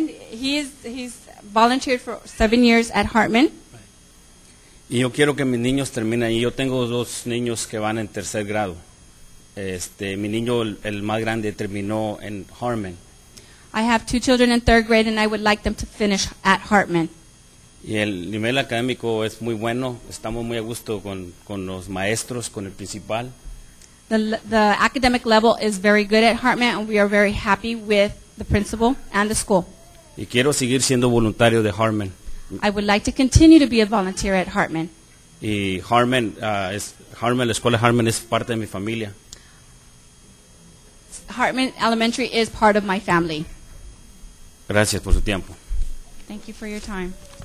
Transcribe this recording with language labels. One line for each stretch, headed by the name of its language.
English: He's volunteered for 7 years at Hartman.
Spanish: Y yo quiero que mis niños terminen. Y yo tengo 2 niños que van en 3er grado. Mi niño, el más grande, terminó en Hartman.
English: I have 2 children in 3rd grade, and I would like them to finish at Hartman.
Spanish: Y el nivel académico es muy bueno. Estamos muy a gusto con los maestros, con el principal.
English: The academic level is very good at Hartman, and we are very happy with the principal and the school.
Spanish: Y quiero seguir siendo voluntario de Hartman.
English: I would like to continue to be a volunteer at Hartman.
Spanish: Y Harmon, la escuela Harmon es parte de mi familia.
English: Hartman Elementary is part of my family.
Spanish: Gracias por su tiempo.
English: Thank you for your time.